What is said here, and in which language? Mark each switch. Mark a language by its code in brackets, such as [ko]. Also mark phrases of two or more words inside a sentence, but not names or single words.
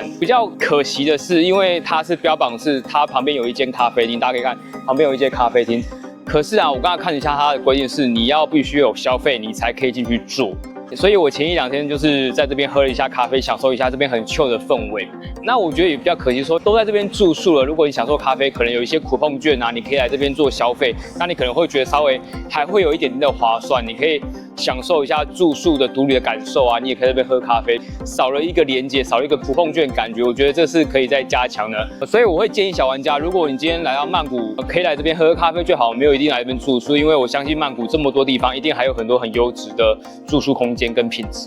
[zh] 比較可惜的是，因為它是標榜是它旁邊有一間咖啡廳，大家可以看旁邊有一間咖啡廳，可是啊，我剛才看一下它的規定是你要必須有消費，你才可以進去住。所以我前1、2天就是在這邊喝了一下咖啡，享受一下這邊很 chill 的氛圍。那我覺得也比較可惜說，都在這邊住宿了，如果你享受咖啡，可能有一些 coupon 券啊，你可以來這邊做消費，那你可能會覺得稍微還會有一點點的划算，你可以享受一下住宿的獨旅的感受啊，你也可以在這邊喝咖啡，少了一個連結，少了一個coupon券感覺，我覺得這是可以再加強的。所以我會建議小玩家，如果你今天來到曼谷，可以來這邊喝咖啡最好，沒有一定來這邊住宿，因為我相信曼谷這麼多地方，一定還有很多很優質的住宿空間跟品質。